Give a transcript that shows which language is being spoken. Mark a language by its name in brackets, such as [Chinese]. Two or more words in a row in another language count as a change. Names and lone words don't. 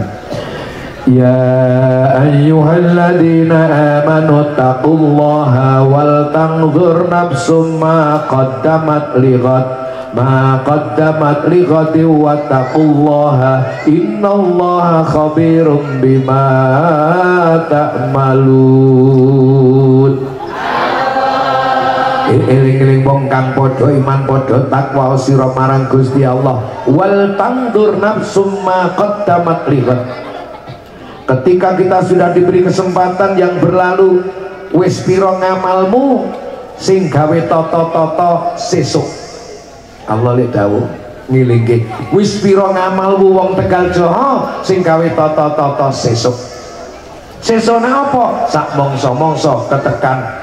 [Arabic] يا أيها الذين آمنوا اتقوا الله ولتنظر نفس ما قدمت لغد واتقوا الله إن الله خبير بما تعملون. [Javanese] Eling-eling wong kang padha iman padha takwa sira marang Gusti Allah. [Arabic] ولتنظر نفس ما قدمت لغد. [Indonesian] Ketika kita sudah diberi kesempatan yang berlalu, [Javanese] wis pira ngamalmu sing gawe tata-tata sesuk. Allah lek dawuh ngilingke wis pira ngamalmu wong Tegal Jawa sing gawe tata-tata sesuk. Sesone apa? Sak mongso-mongso ketekan.